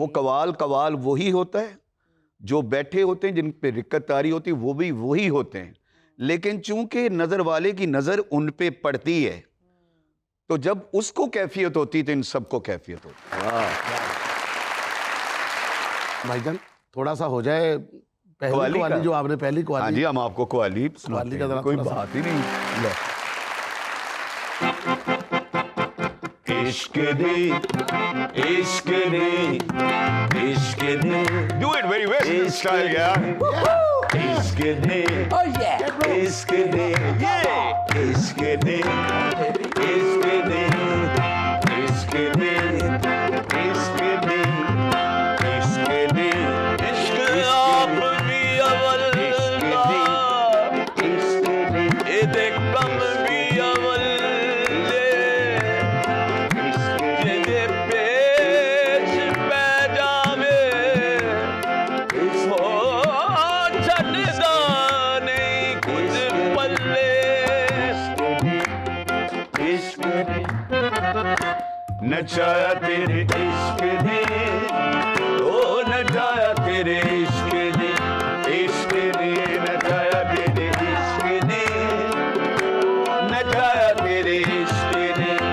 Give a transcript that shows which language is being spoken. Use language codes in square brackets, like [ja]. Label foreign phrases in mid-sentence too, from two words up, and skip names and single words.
[ur] وہ قوال وہی ہوتا ہے، جو بیٹھے ہوتے ہیں جن پہ رقت طاری ہوتی ہے وہ بھی وہی ہوتے ہیں، لیکن چونکہ نظر والے کی نظر ان پہ پڑتی ہے تو جب اس کو کیفیت ہوتی ہے تو ان سب کو کیفیت ہوتی ہے. بھائی جان تھوڑا سا ہو جائے پہلی कव्वाली कव्वाली का? جو آپ نے پہلی ہاں جی, कव्वाली। ہم آپ کو قوالی कव्वाली सुनाते का हैं, जरा कोई تھوڑا سا. بات ہی نہیں۔ لو. [pa] ਇਸ਼ਕ ਦੇ, ਇਸ਼ਕ ਦੇ, ਇਸ਼ਕ ਦੇ। [en] Do it very Western style, yeah. [pa] ਇਸ਼ਕ ਦੇ, ਇਸ਼ਕ ਦੇ, yeah. ਇਸ਼ਕ ਦੇ, ਇਸ਼ਕ ਦੇ, ਇਸ਼ਕ ਦੇ, ਇਸ਼ਕ ਦੇ, ਇਸ਼ਕ ਦੇ, ਇਸ਼ਕ ਆਪ ਭੀ ਅਵਲ ਇਸ਼ਕ ਦੇ, ਯੇ ਦੇਖ ਕਮ ਭੀ ਅਵਲ ਜਿਹਦੇ ਪੇਸ਼ ਪੈ ਜਾਵੇ ਉਹ ਛੱਡਦਾ ਨਹੀਂ ਕੁਝ ਪੱਲੇ। ਇਸ਼ਕ ਨਚਾਇਆ ਤੇਰੇ ਇਸ਼ਕ ਨੇ, ਉਹ ਨਚਾਇਆ ਤੇਰੇ ਇਸ਼ਕ ਨੇ, ਇਸ਼ਕ ਨੇ ਨਚਾਇਆ ਤੇਰੇ ਇਸ਼ਕ ਨੇ, ਨਚਾਇਆ ਤੇਰੇ ਇਸ਼ਕ ਨੇ।